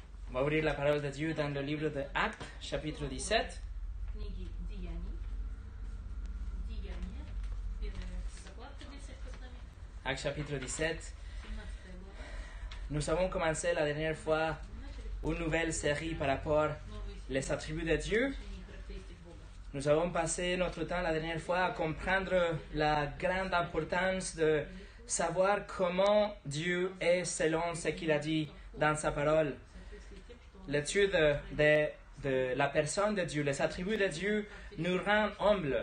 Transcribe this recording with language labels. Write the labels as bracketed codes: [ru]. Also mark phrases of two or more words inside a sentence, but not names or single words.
[fr] On va ouvrir la parole de Dieu dans le livre de Actes, chapitre 17. [ru] Книги Деяния, первая закладка здесь под нами, [fr] Actes, chapitre 17. [ru] 17 глава. [fr] Nous avons commencé la dernière fois une nouvelle série par rapport aux attributs de Dieu. [ru] Изучение характеристик Бога. [fr] Nous avons passé notre temps la dernière fois à comprendre la grande importance de savoir comment Dieu est selon ce qu'il a dit dans sa parole. L'étude de la personne de Dieu, les attributs de Dieu nous rend humbles.